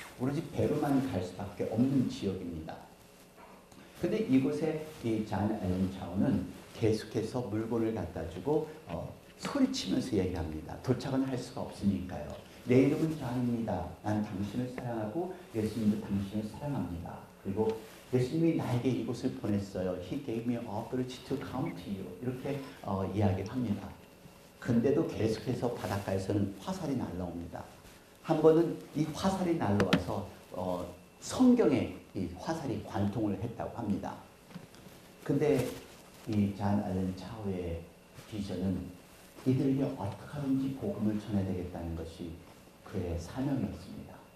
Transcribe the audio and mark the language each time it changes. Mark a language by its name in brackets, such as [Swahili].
[Korean] 오로지 배로만 갈 수밖에 없는 지역입니다. 근데 이곳에 이 존 앨런 차우는 계속해서 물건을 갖다 주고 소리치면서 얘기합니다. 도착은 할 수가 없으니까요. 내 이름은 존입니다. 나는 당신을 사랑하고 예수님도 당신을 사랑합니다. 그리고 예수님이 나에게 이곳을 보냈어요. [English] He gave me authority to come to you. [Korean] 이렇게 이야기를 합니다. 근데도 계속해서 바닷가에서는 화살이 날라옵니다. 한 번은 이 화살이 날라와서 성경에 이 화살이 관통을 했다고 합니다. 근데 이 존 앨런 차우의 비전은 이들에게 어떻게 하든지 복음을 전해야 되겠다는 것이 그의 사명이었습니다.